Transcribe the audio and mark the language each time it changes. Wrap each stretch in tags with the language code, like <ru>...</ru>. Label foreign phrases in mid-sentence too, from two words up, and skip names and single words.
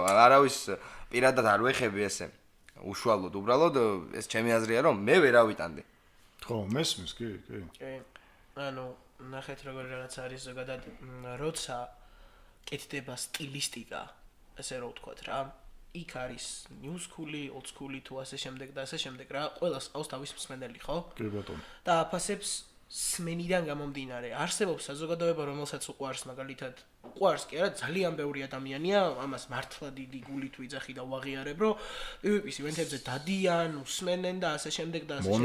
<ka>არავის პირადად არ ვეხები ესე. უშუალოდ, უბრალოდ ეს ჩემი აზრია, რომ მე ვერავიტანდი. ხო, მესმის, კი. კი. ანუ ნახეთ როგორ რაღაც არის ზოგადად, როცა კეთდება სტილისტიკა, ასე რომ ვთქვათ რა. იქ არის</ka> <en>new school-ი, old school-ი</en> <ka>თუ ასე შემდეგ და ასე შემდეგ რა. ყველას ყავს თავის მსმენელი, ხო? კი ბატონო. და აფასებს სმენიდან გამომდინარე. არსებობს საზოგადოება, რომელსაც უყვარს მაგალითად, უყვარს კი არა, ძალიან ბევრი ადამიანია, ამას მართლა დიდი გულით ვიძახი და ვაღიარებ, რომ PvP-ის ივენთებზე დადიან, უსმენენ და ასე შემდეგ და ასე შემდეგ.</ka>